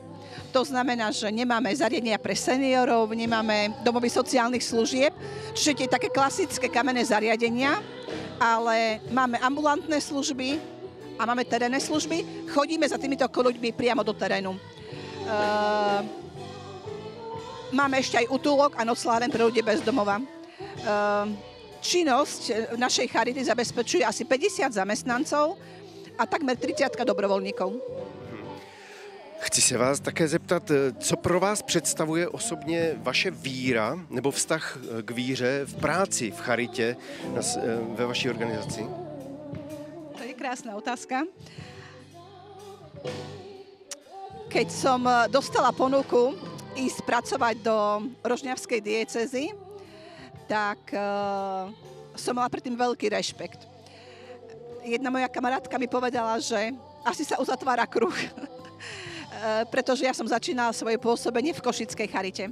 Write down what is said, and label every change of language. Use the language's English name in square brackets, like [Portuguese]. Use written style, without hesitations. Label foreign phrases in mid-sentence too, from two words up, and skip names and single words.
[Slovak] To znamená, že nemáme zariadenia pre seniorov, nemáme domovy sociálnych služieb, čiže tie také klasické kamenné zariadenia, ale máme ambulantné služby a máme terénne služby. Chodíme za týmito ľuďmi priamo do terénu. Máme ešte aj útulok a nocláren pre ľudí bez domova. Činnosť našej charity zabezpečuje asi 50 zamestnancov a takmer 30 dobrovolníkov. [Czech] Chci se vás také zeptat, co pro vás představuje osobně vaše víra nebo vztah k víře v práci, v charitě ve vaší organizaci? [Slovak] To je krásna otázka. Keď som dostala ponuku ísť pracovať do Rožňavskej diecézy, tak som mala predtým veľký rešpekt. Jedna moja kamarátka mi povedala, že asi sa uzatvára kruh, pretože ja som začínala svoje pôsobenie v Košickej charite.